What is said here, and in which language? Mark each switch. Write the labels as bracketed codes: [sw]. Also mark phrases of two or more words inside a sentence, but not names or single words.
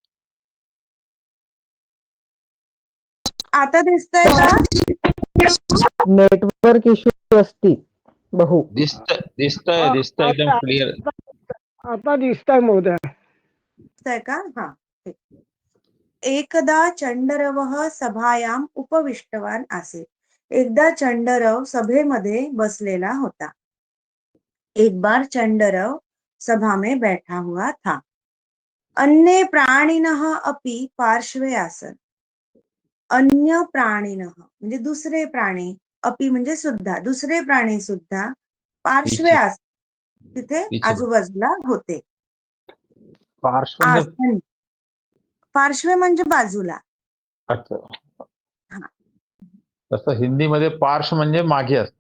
[mr] आता दिसतंय का? [en] network issue [mr] असतील बहु. दिसतंय एकदम क्लिअर. आता दिसतंय महोदय. दिसतंय का? हा ठीक. [sa] एकदा चंडरवः सभायाम उपविष्टवान आसीत. [mr] एकदा चंडरव सभेमध्ये बसलेला होता. [hi] एक बार चंडरव सभा में बैठा हुआ था. [sa] अन्य प्राणिनः अपि पार्श्वे आसन. अन्य प्राणिनः [mr] म्हणजे दुसरे प्राणी, अपि म्हणजे सुद्धा, दुसरे प्राणी सुद्धा [sa] पार्श्वे आसन [mr] तिथे आजूबाजूला होते. पार्श्व म्हणजे आसन, पार्श्वे म्हणजे बाजूला. अच्छा, हा, तसं हिंदीमध्ये पार्श्व म्हणजे मागे असतं.